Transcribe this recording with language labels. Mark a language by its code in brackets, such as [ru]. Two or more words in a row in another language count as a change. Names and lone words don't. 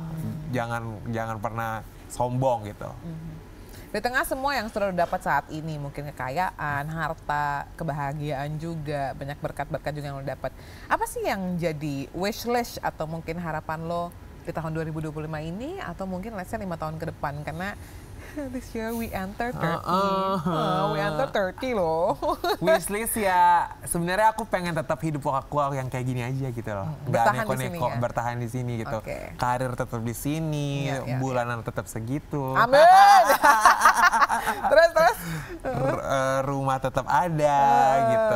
[id] Jangan pernah sombong gitu. Di tengah semua yang sudah dapat saat ini, mungkin kekayaan, harta, kebahagiaan juga, banyak berkat-berkat juga yang lo dapat. Apa sih yang jadi [en] wish list [id] atau mungkin harapan lo di tahun 2025 ini, atau mungkin [en] let's say [id] 5 tahun ke depan? [en] Karena this year we enter 30. We enter 30 loh. [id] Wishlist ya, sebenarnya aku pengen tetap hidup aku yang kayak gini aja gitu loh. Gak neko-neko, bertahan di sini gitu. Karir tetap di sini, bulanan tetap segitu. Amin. terus rumah tetap ada gitu.